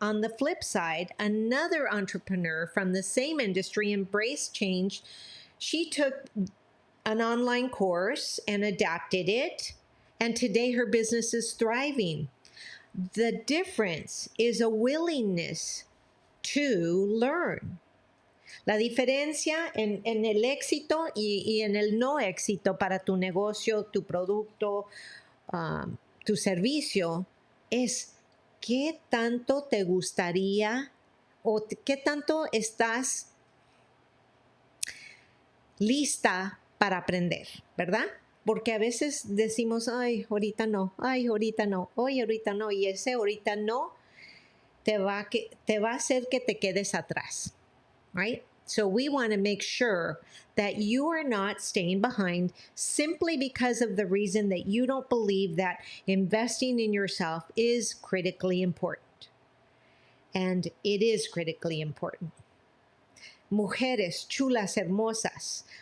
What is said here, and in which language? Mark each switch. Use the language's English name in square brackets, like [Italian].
[English] On the flip side, another entrepreneur from the same industry embraced change. She took an online course and adapted it, and today her business is thriving. The difference is a willingness to learn. [Spanish] La diferencia en el éxito y en el no éxito para tu negocio, tu producto, tu servicio, es qué tanto te gustaría o qué tanto estás lista para aprender, ¿verdad? Porque a veces decimos, ay, ahorita no, ay, ahorita no, hoy ahorita no, y ese ahorita no te va a hacer que te quedes atrás, right? [English] So we want to make sure that you are not staying behind simply because of the reason that you don't believe that investing in yourself is critically important. And it is critically important. [Spanish] Mujeres chulas, hermosas.